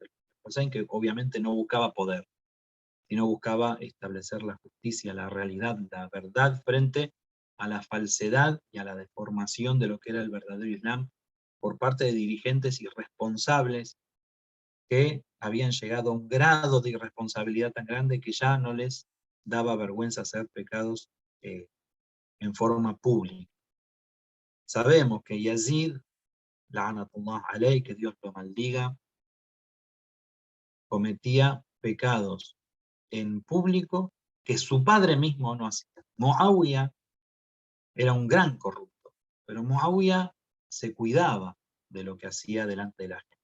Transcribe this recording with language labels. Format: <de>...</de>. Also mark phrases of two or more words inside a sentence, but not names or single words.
<es>Hussein, que obviamente no buscaba poder, sino buscaba establecer la justicia, la realidad, la verdad frente a la falsedad y a la deformación de lo que era el verdadero Islam por parte de dirigentes irresponsables que habían llegado a un grado de irresponsabilidad tan grande que ya no les daba vergüenza hacer pecados en forma pública. Sabemos que Yazid,</es> <ar>لعنة الله عليه,</ar> <es>que Dios lo maldiga, cometía pecados en público que su padre mismo no hacía. Muawiyah era un gran corrupto, pero Muawiyah se cuidaba de lo que hacía delante de la gente.</es>